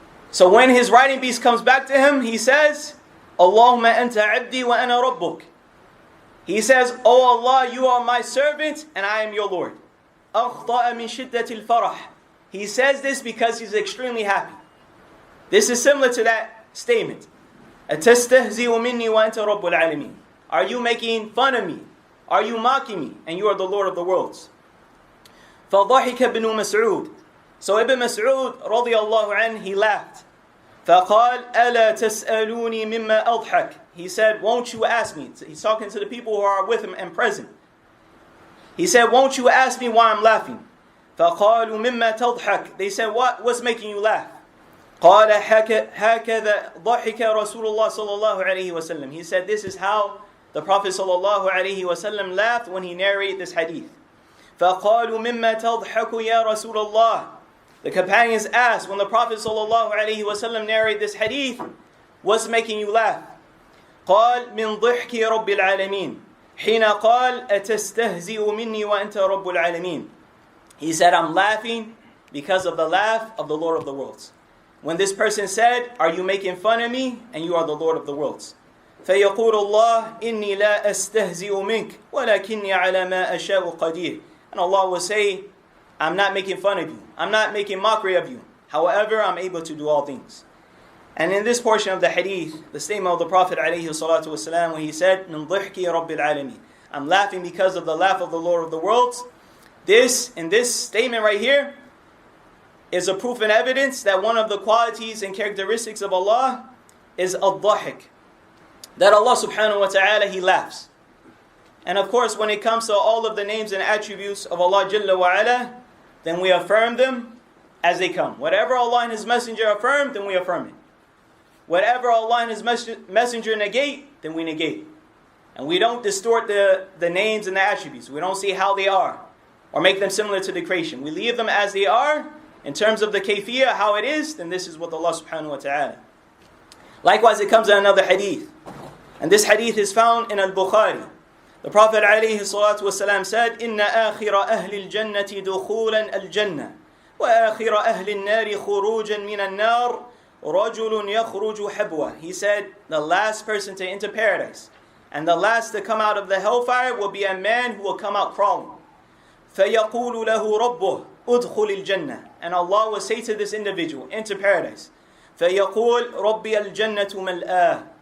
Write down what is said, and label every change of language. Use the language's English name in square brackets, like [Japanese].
[English] So when his riding beast comes back to him, he says, [Arabic] Allahumma anta abdi wa ana rabbuk. [English] He says, Oh Allah, you are my servant and I am your Lord. [Arabic] أخطأ من شدة الفرح. [English] He says this because he's extremely happy. This is similar to that statement. [Arabic] أتستهزئ مني وأنت رب العالمين. [English] Are you making fun of me? Are you mocking me? And you are the Lord of the worlds. [Arabic] فضحك ابن مسعود. [English] So Ibn Mas'ud رضي الله عنه, he laughed. [Arabic] فقال ألا تسألوني مما أضحك. [English] He said, won't you ask me? He's talking to the people who are with him and present. He said, won't you ask me why I'm laughing? [Arabic] فقالوا مما تضحك. [English] They said, what's making you laugh? [Arabic] قال هكذا ضحك رسول الله صلى الله عليه وسلم. [English] He said, this is how the Prophet صلى الله عليه وسلم laughed when he narrated this hadith. [Arabic] فقالوا مما تضحك يا رسول الله. [English] The companions asked when the Prophet صلى الله عليه وسلم narrated this hadith, what's making you laugh? [Arabic] قال من ضحك رب العالمين. حين قال أتستهزئ مني وأنت رب العالمين. [English] He said, I'm laughing because of the laugh of the Lord of the worlds. When this person said, are you making fun of me? And you are the Lord of the worlds. فيقول الله إني لا أستهزئ منك ولكني على ما أشاء قدير. And Allah will say, I'm not making fun of you. I'm not making mockery of you. However, I'm able to do all things. And in this portion of the hadith, the statement of the Prophet ﷺ, when he said, [Arabic] من ضحك رب العالمين. [English] I'm laughing because of the laugh of the Lord of the worlds. In this statement right here, is a proof and evidence that one of the qualities and characteristics of Allah is al-dhahik, that Allah subhanahu wa ta'ala, He laughs. And of course, when it comes to all of the names and attributes of Allah Jalla wa Ala, then we affirm them as they come. Whatever Allah and His Messenger affirm, then we affirm it. Whatever Allah and His Messenger negate, then we negate. And we don't distort the names and the attributes. We don't see how they are or make them similar to the creation. We leave them as they are in terms of the kayfiyah, how it is, then this is what Allah subhanahu wa ta'ala. Likewise, it comes in another hadith. And this hadith is found in Al-Bukhari. The Prophet alayhi salatu wasalam said, [Arabic] إِنَّ آخِرَ أَهْلِ الْجَنَّةِ دُخُولًا الْجَنَّةِ وَآخِرَ أَهْلِ النَّارِ خُرُوجًا مِنَ النَّارِ رَجُلٌ يَخْرُجُ حَبْوَةً. [English] He said, the last person to enter paradise and the last to come out of the hellfire will be a man who will come out crawling. [Arabic] فَيَقُولُ لَهُ رَبُّهُ أُدْخُلِ الْجَنَّةِ. [English] And Allah will say to this individual, enter paradise. [Arabic] فَيَقُولُ رَبِّيَ الْجَنَّةُ مَلْآهُ.